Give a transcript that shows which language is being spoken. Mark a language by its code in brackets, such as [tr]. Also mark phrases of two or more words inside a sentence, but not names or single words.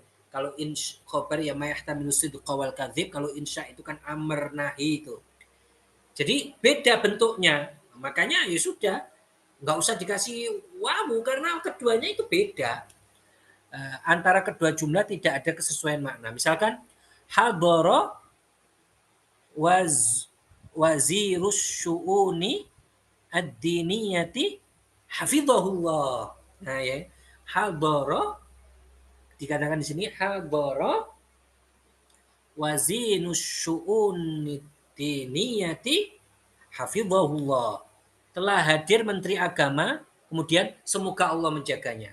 [id] Kalau khobar ya [ar] ما يحتمل الصدق والكذب, [id] kalau insya itu kan [ar] أمر نهي [id] itu. Jadi beda bentuknya. Makanya ya sudah, nggak usah dikasih wawu karena keduanya itu beda. Antara kedua jumlah tidak ada kesesuaian makna. Misalkan [ar] حضر وزير الشؤون الدينية حفظه الله. [id] Nah ya, hadara dikatakan di sini [ar] حضر وزين الشؤون دينية حفظه الله. [id] Telah hadir menteri agama, kemudian semoga Allah menjaganya.